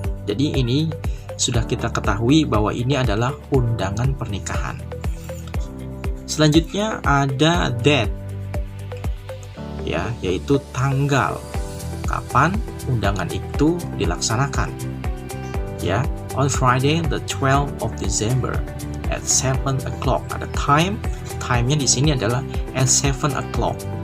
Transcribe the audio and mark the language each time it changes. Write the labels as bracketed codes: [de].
[id] Jadi ini sudah kita ketahui bahwa ini adalah undangan pernikahan. Selanjutnya ada date, ya, yaitu tanggal kapan undangan itu dilaksanakan, ya. [en] On Friday the 12th of December at 7 o'clock. [id] Ada time-nya di sini adalah [en] at 7 o'clock.